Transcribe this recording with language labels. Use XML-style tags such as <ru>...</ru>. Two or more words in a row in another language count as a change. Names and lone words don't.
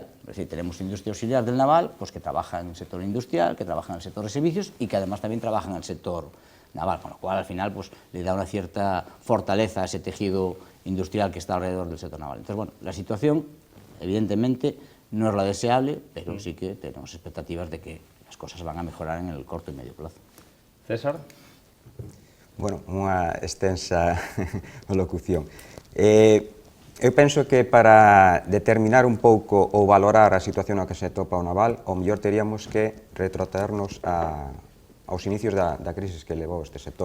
<es>Es decir, tenemos industria auxiliar del naval, pues que trabaja en el sector industrial, que trabaja en el sector de servicios y que además también trabaja en el sector naval, con lo cual al final pues, le da una cierta fortaleza a ese tejido industrial que está alrededor del sector naval. Entonces, bueno, la situación evidentemente no es la deseable, pero sí que tenemos expectativas de que las cosas van a mejorar en el corto y medio plazo. César?</es> <gl>Bueno, unha extensa locución. Eu penso que para determinar un pouco ou valorar a situación na que se atopa o naval, o mellor teríamos que retrotraernos aos inicios da crisis que levou este sector.</gl>